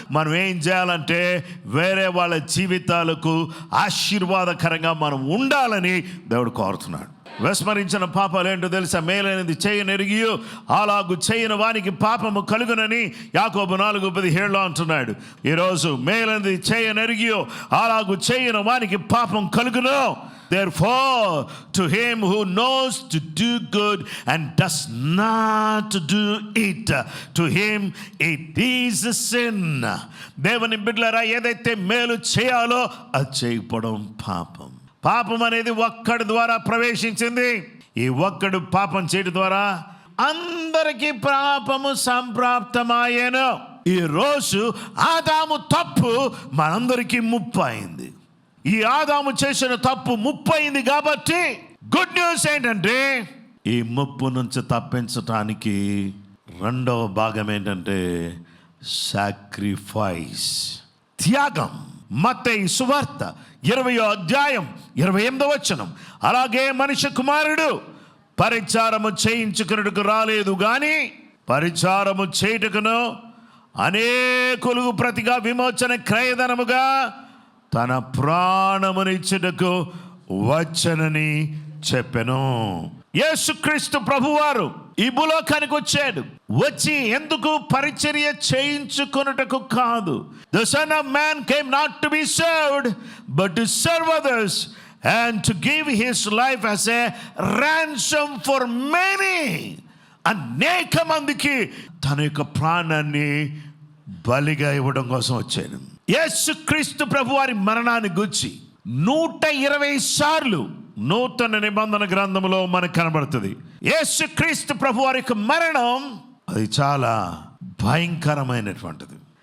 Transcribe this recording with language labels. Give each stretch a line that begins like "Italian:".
Telugu: మనం ఏం చేయాలంటే వేరే వాళ్ళ జీవితాలకు ఆశీర్వాదకరంగా మనం ఉండాలని దేవుడు కోరుతున్నాడు. విస్మరించిన పాపాలు ఏంటో తెలుసా? మేలైనది చేయనెరిగియు అలాగు చేయని వానికి పాపము కలుగునని యాకోబు 4:17 అంటున్నాడు. ఈరోజు మేలైనది చేయనెరిగియు అలాగు చేయని వానికి పాపం కలుగును.
English: Therefore, to him who knows to do good and does not do it, to him it is a sin.
Telugu: దేవుని బిడ్డలారా, ఏదైతే మేలు చేయాలో అది చేయకపోవడం పాపం. పాపం అనేది ఒక్కడి ద్వారా ప్రవేశించింది. ఈ ఒక్కడు పాపం చేయడం ద్వారా అందరికీ పాపము సంప్రాప్తమాయేను. ఈ రోజు ఆదాము తప్పు మనందరికీ ముప్పు అయింది. ఈ ఆదాము చేసిన తప్పు ముప్పు అయింది కాబట్టి గుడ్ న్యూస్ ఏంటంటే ఈ ముప్పు నుంచి తప్పించటానికి రెండవ భాగం ఏంటంటే సాక్రిఫైస్, త్యాగం. మత్తయి సువార్త 20వ అధ్యాయం 28వ వచనం. అలాగే మనిషి కుమారుడు పరిచారము చేయించుకున్నట్టుకు రాలేదు గాని పరిచారము చేయుటకును అనేకులకు ప్రతిగా విమోచన క్రయధనముగా తన ప్రాణమునిచ్చుటకు వచ్చనని చెప్పెను. యేసుక్రీస్తు ప్రభువారు ఈ భూలోకానికి వచ్చాడు. వచ్చి ఎందుకు? పరిచర్య చేయించుకొనుటకు కాదు.
English: The Son of Man came not to be served, but to serve others and to give his life as a ransom for many.
Telugu: అనేక మందికి తన యొక్క ప్రాణాన్ని బలిగా ఇవ్వడం కోసం వచ్చాడు. యేసుక్రీస్తు ప్రభువారి మరణాన్ని గురించి 120 సార్లు నూతన నిబంధన గ్రంథంలో మనకు కనబడుతుంది. యేసుక్రీస్తు ప్రభువారి యొక్క మరణం అది చాలా భయంకరమైనటువంటిది.